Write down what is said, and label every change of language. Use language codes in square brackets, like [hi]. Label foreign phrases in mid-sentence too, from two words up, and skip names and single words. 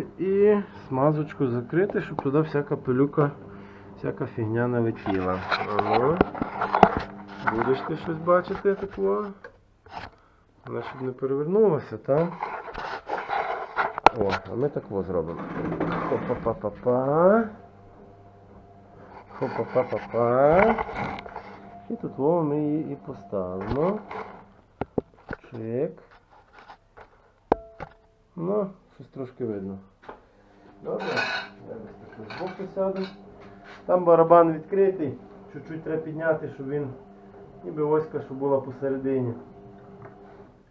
[uk] І смазочку закрити, щоб туди всяка пилюка, всяка фігня не летіла. Ану. Будеш ти щось бачити такого? Вона щоб не перевернулася, так? О, а ми так ось зробимо. Хопа-па-па-па. Хопа-па-па-па. І тут ми її і поставимо. Чик. Ну, щось трошки видно. Добре, я з боку сяду. Там барабан відкритий. Чуть-чуть треба підняти, щоб він ніби оська, щоб була посередині.